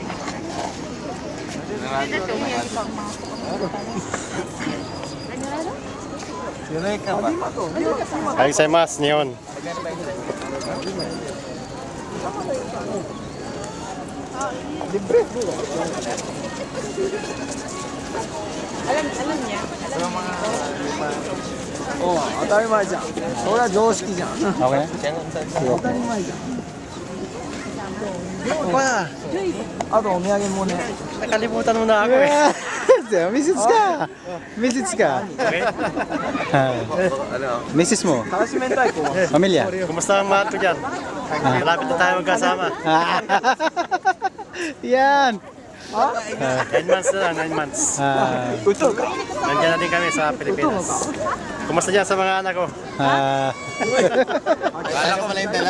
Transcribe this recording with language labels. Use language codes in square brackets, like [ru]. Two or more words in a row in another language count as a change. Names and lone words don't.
[ja] Gozaimasu, Neon. [tl] Alam niya. [ja] Oh, 当たり前じゃん。それは常識じゃん。 Okay? 当たり前じゃん。あとお土産もね。 [tl] Nakalimutan mo na ako eh. Misis ka! Misis ka! Misis mo? [ja] からし明太子は。 [tl] Pamilya? Kumusta ang mahal ko dyan? Malapit na tayo magkasama. Yan! 9 months na lang, 9 months. [ja] 嘘か。 [tl] Nandiyan na din kami sa Pilipinas. Kumusta dyan sa mga anak ko? Kala ko pala yung dalawa.